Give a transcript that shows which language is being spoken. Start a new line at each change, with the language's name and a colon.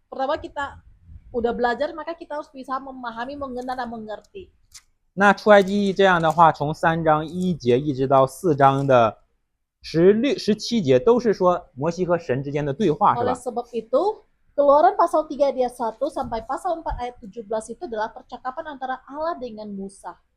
Indonesian: pertama kita udah belajar, maka kita harus bisa memahami, mengenal, dan mengerti.
Chinese: 那出埃及记这样的话，从3章1节一直到4章的16、17节，都是说摩西和神之间的对话，是
Indonesian: Oleh sebab itu, Keluaran pasal 3 ayat 1 sampai pasal 4 ayat 17 itu adalah percakapan antara Allah dengan Musa.